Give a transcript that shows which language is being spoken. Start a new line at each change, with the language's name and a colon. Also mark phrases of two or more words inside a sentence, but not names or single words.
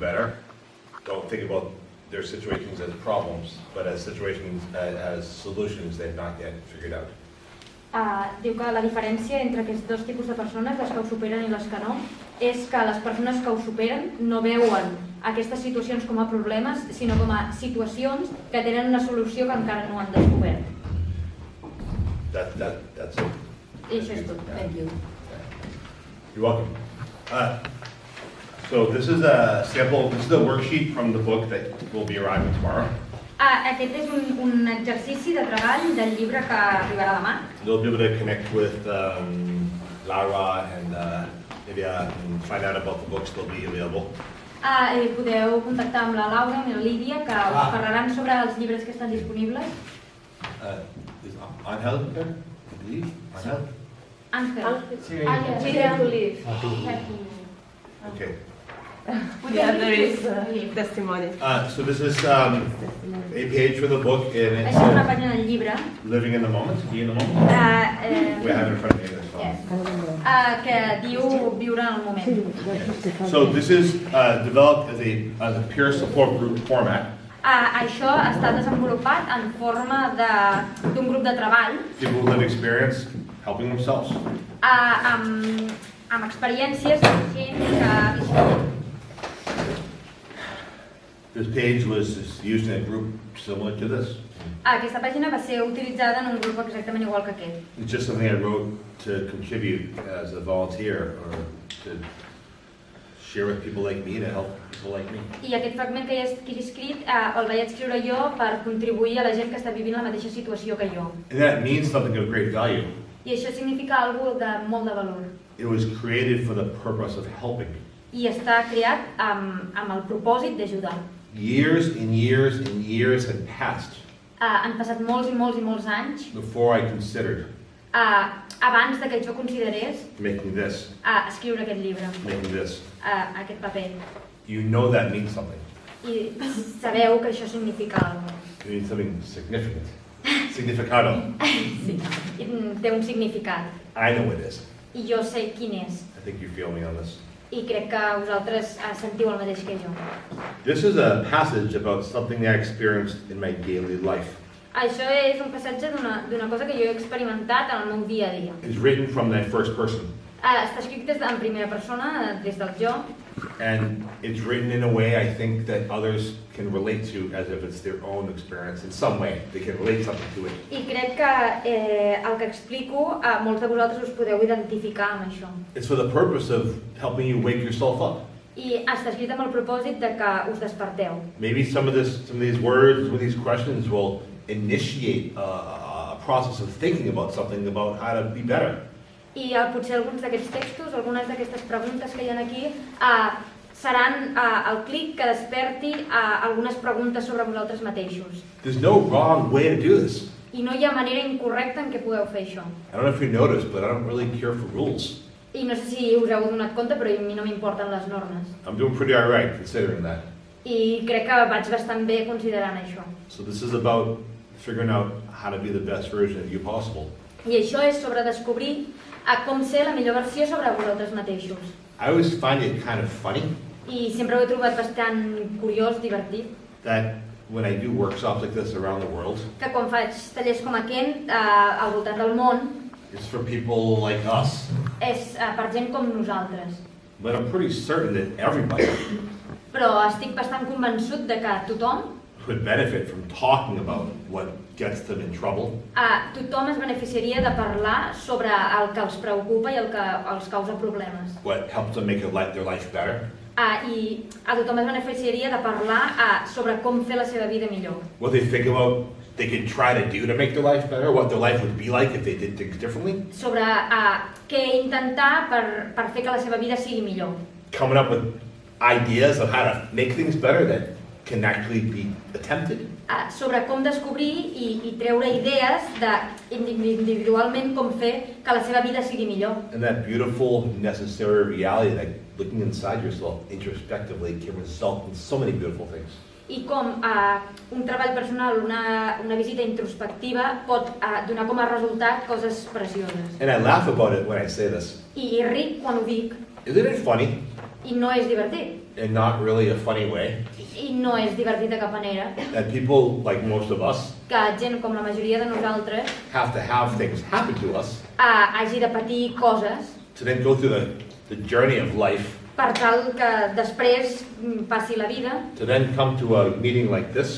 English: better don't think about their situations as problems, but as situations, as solutions they've not yet figured out.
Catalan: Diu que la diferència entre aquests dos tipus de persones, les que ho superen i les que no, és que les persones que ho superen no veuen aquestes situacions com a problemes, sinó com a situacions que tenen una solució que encara no han descobert.
English: That's it.
Catalan: I això és tot.
English: Thank you. You're welcome. So this is a sample, this is a worksheet from the book that will be arriving tomorrow.
Catalan: Aquest és un exercici de treball del llibre que arribarà demà.
English: You'll be able to connect with Lara and maybe find out about the books that'll be available.
Catalan: Podeu contactar amb la Laura i la Lídia, que us parlaran sobre els llibres que estan disponibles.
English: Is Angel there? I believe. Angel? Ángel. We have to leave. Okay. Yeah, there is testimony. So this is a page from the book, and
Catalan: Això és una
English: it's
Catalan: pàgina del llibre
English: living in the moment, be in the moment. We have it in front of me. That's fine.
Catalan: Que diu viure en el moment.
English: So this is developed as a peer support group format.
Catalan: Això està desenvolupat en forma d'un grup de treball
English: People who live experience helping themselves.
Catalan: amb experiències de gent que ha viscut.
English: This page was used in a group similar to this.
Catalan: Aquesta pàgina va ser utilitzada en un grup exactament igual que aquest.
English: It's just something I wrote to contribute as a volunteer or to share with people like me, to help people like me.
Catalan: I aquest fragment que he escrit el vaig escriure jo per contribuir a la gent que està vivint la mateixa situació que jo.
English: And that means something of great value.
Catalan: I això significa alguna cosa de molt de valor.
English: It was created for the purpose of helping.
Catalan: I està creat amb el propòsit d'ajudar.
English: Years and years and years had passed
Catalan: Han passat molts i molts i molts anys
English: before I considered
Catalan: abans de que jo considerés
English: making this,
Catalan: escriure aquest llibre,
English: making this.
Catalan: aquest paper.
English: You know that means something.
Catalan: I sabeu que això significa alguna cosa.
English: It means something significant.
Catalan: Significado. Sí. I té un significat.
English: I know it is.
Catalan: I jo sé quin és.
English: I think you feel me on this.
Catalan: I crec que vosaltres sentiu el mateix que jo.
English: This is a passage about something I experienced in my daily life.
Catalan: Això és un passatge d'una cosa que jo he experimentat en el meu dia a dia.
English: It's written from the first person.
Catalan: Està escrit en primera persona, des del jo.
English: And it's written in a way I think that others can relate to as if it's their own experience in some way. They can relate something to it.
Catalan: I crec que el que explico, molts de vosaltres us podeu identificar amb això.
English: It's for the purpose of helping you wake yourself up.
Catalan: I està escrit amb el propòsit de que us desperteu.
English: Maybe some of these words, some of these questions will initiate a process of thinking about something, about how to be better.
Catalan: I potser alguns d'aquests textos, algunes d'aquestes preguntes que hi ha aquí, seran el clic que desperti algunes preguntes sobre vosaltres mateixos.
English: There's no wrong way to do this.
Catalan: I no hi ha manera incorrecta en què podeu fer això.
English: I don't know if you noticed, but I don't really care for rules.
Catalan: I no sé si us heu donat compte, però a mi no m'importen les normes.
English: I'm doing pretty all right considering that.
Catalan: I crec que vaig bastant bé considerant això.
English: So this is about figuring out how to be the best version of you possible.
Catalan: I això és sobre descobrir com ser la millor versió sobre vosaltres mateixos.
English: I always find it kind of funny
Catalan: I sempre ho he trobat bastant curiós, divertit,
English: that when I do workshops like this around the world,
Catalan: que quan faig tallers com aquest al voltant del món,
English: it's for people like us.
Catalan: és per gent com nosaltres.
English: But I'm pretty certain that everybody
Catalan: Però estic bastant convençut de que tothom
English: would benefit from talking about what gets them in trouble.
Catalan: Tothom es beneficiaria de parlar sobre el que els preocupa i el que els causa problemes.
English: What helps them make their life better.
Catalan: I a tothom es beneficiaria de parlar sobre com fer la seva vida millor.
English: What they think about they could try to do to make their life better, what their life would be like if they did things differently.
Catalan: Sobre què intentar per fer que la seva vida sigui millor.
English: Coming up with ideas of how to make things better that can actually be attempted.
Catalan: Sobre com descobrir i treure idees individualment com fer que la seva vida sigui millor.
English: And that beautiful, necessary reality that looking inside yourself introspectively can result in so many beautiful things.
Catalan: I com un treball personal, una visita introspectiva pot donar com a resultat coses precioses.
English: And I laugh about it when I say this.
Catalan: I ric quan ho dic.
English: Isn't it funny
Catalan: I no és divertit.
English: in not really a funny way.
Catalan: I no és divertit de cap manera.
English: That people, like most of us,
Catalan: Que gent com la majoria de nosaltres
English: have to have things happen to us
Catalan: hagi de patir coses
English: to then go through the journey of life,
Catalan: per tal que després passi la vida,
English: to then come to a meeting like this,